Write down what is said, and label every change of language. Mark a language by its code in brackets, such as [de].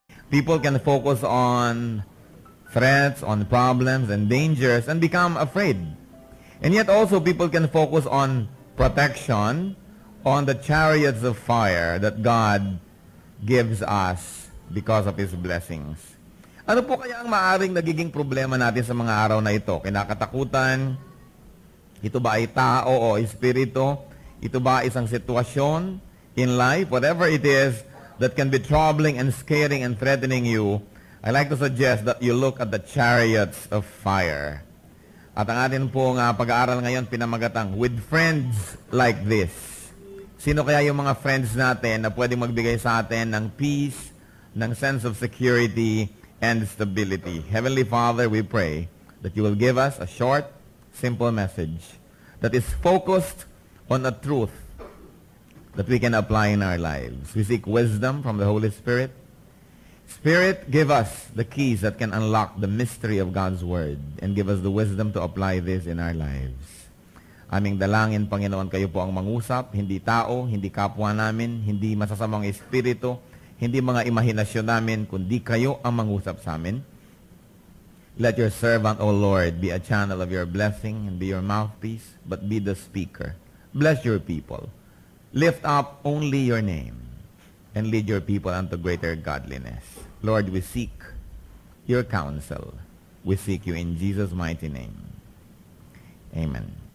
[en] People can focus on threats, on problems and dangers and become afraid. And yet also people can focus on protection, on the chariots of fire that God gives us because of His blessings. [tl] Ano po kaya ang maaring nagiging problema natin sa mga araw na ito? Kinakatakutan? Ito ba ay tao o espiritu? Ito ba isang sitwasyon [en] in life? Whatever it is that can be troubling and scaring and threatening you, I like to suggest that you look at the chariots of fire. [tl] At ang atin pong pag-aaral ngayon pinamagatang, [en] with friends like this. [tl] Sino kaya yung mga friends natin na pwedeng magbigay sa atin ng peace, ng [en] sense of security, and stability? Heavenly Father, we pray that you will give us a short, simple message that is focused on a truth that we can apply in our lives. We seek wisdom from the Holy Spirit. Spirit, give us the keys that can unlock the mystery of God's Word and give us the wisdom to apply this in our lives. [tl] Aming dalangin, Panginoon, kayo po ang mangusap, hindi tao, hindi kapwa namin, hindi masasamang espiritu, hindi mga imahinasyon namin, kundi kayo ang mangusap sa amin. [en] Let your servant, O Lord, be a channel of your blessing and be your mouthpiece, but be the speaker. Bless your people. Lift up only your name and lead your people unto greater godliness. Lord, we seek your counsel. We seek you in Jesus' mighty name. Amen.